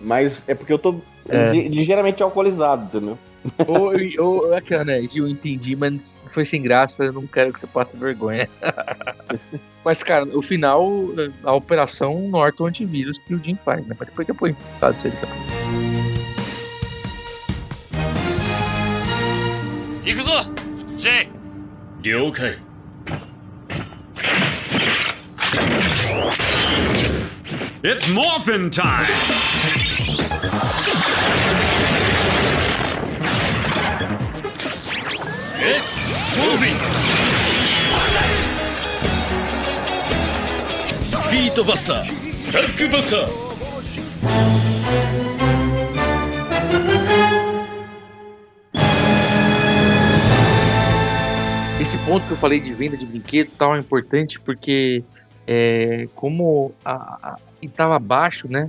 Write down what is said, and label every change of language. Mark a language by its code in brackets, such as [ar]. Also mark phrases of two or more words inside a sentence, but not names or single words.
[pt] Mas é porque eu tô ligeiramente alcoolizado, entendeu? Ou aquela, né? Eu entendi, mas foi sem graça, eu não quero que você passe vergonha. Mas, cara, o final, a operação Norton antivírus que o Jim faz, né? Mas depois que eu põe isso aí também. [ja] 行くぞ J 了解 [en] It's morphin' time! It's moving! Beat Buster! Stack Buster! [pt] Esse ponto que eu falei de venda de brinquedo tal é importante porque como estava baixo, né?